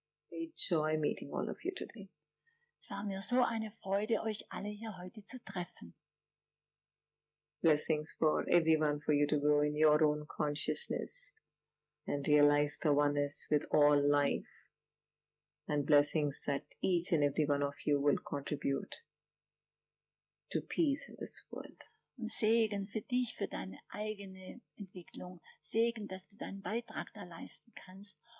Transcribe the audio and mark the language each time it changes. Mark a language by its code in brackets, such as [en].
[en] Great joy meeting all of you today. [de] Es war mir so eine Freude, euch alle hier heute zu treffen. [en] Blessings for everyone, for you to grow in your own consciousness and realize the oneness with all life. And blessings that each and every one of you will contribute to peace in this world. [de] Und Segen für dich, für deine eigene Entwicklung. Segen, dass du deinen Beitrag da leisten kannst.